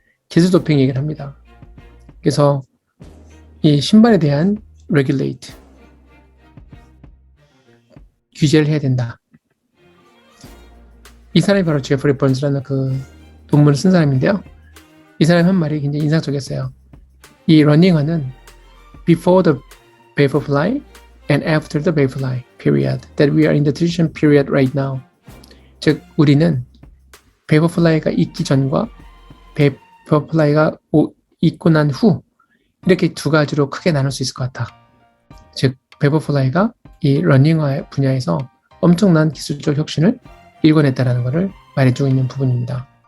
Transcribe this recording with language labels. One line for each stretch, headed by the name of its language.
Korean: 기술 도핑 얘기를 합니다. 그래서 이 신발에 대한 regulate, 규제를 해야 된다. 이 사람이 바로 제프리 번스라는 그 논문을 쓴 사람인데요. 이 사람이 한 말이 굉장히 인상적이었어요. 이 러닝화는
English: before the Vaporfly and after the Vaporfly period that we are in the transition period right now.
Korean: 즉, 우리는 Vaporfly가 있기 전과 Vaporfly가 있고 난 후, 이렇게 두 가지로 크게 나눌 수 있을 것 같아. 즉, Vaporfly가 이 러닝화 분야에서 엄청난 기술적 혁신을 일궈냈다는 것을 말해주고 있는 부분입니다.